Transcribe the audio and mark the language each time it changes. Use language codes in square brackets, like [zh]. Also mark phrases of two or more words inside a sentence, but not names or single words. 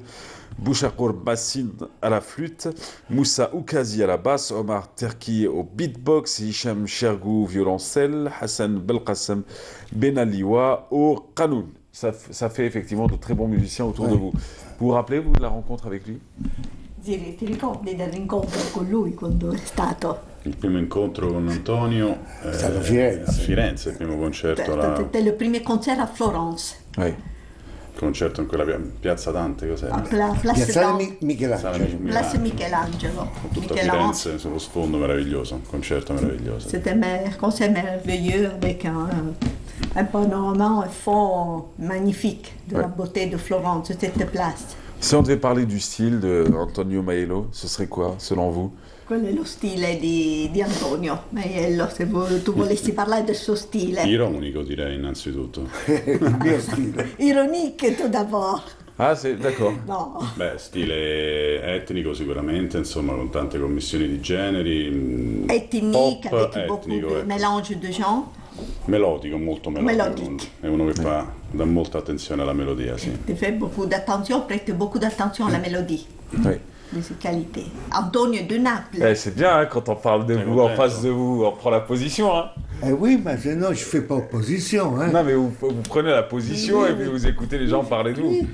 [fr] Bouchakour Bassin à la flûte. Moussa Oukazi à la basse. Omar Terki au beatbox. Hicham Chergou, violoncelle. Hassan Belkacem Benaliwa au qanoun. Ça fait effectivement de très bons musiciens autour de vous. Vous vous rappelez, vous, de la rencontre avec lui? [it] Ti ricordi dell'incontro con lui quando è stato? Il primo incontro con Antonio a Firenze, il primo concerto le prime concerti a Florence. [fr] Oui. [it] Concerto in quella piazza Dante, cos'era? Piazza Michelangelo. Piazza Michelangelo. Tutto Firenze sullo sfondo, meraviglioso, un concerto meraviglioso. [fr] C'était un concert merveilleux avec un panorama au fond magnifique de la beauté de Florence, cette place. Si on devait parler du style de Antonio Maiello, ce serait quoi, selon vous? [it] Quello è lo stile di Antonio Maiello, se tu volessi parlare del suo stile. Ironico direi innanzitutto. Il mio stile. [fr] Ironique tout d'abord. Ah, d'accord. [it] No. Beh, stile etnico sicuramente, insomma, con tante commissioni di generi. [fr] Ethnique, pop, avec beaucoup [it] etnico, [fr] de [it] ecco. [fr] mélange de genres. [it] Melodico, molto melodico. È uno che dà molta attenzione alla melodia, sì. [fr] Tu fais beaucoup d'attention, prête beaucoup d'attention à la mélodie. Oui. Musicalité. Antonio de Naples. Eh, c'est bien, hein, quand on parle de vous, en face de vous, on prend la position. Hein. Oui, mais non, je ne fais pas opposition. Hein. Non, mais vous prenez la position et puis vous écoutez les gens parler de vous.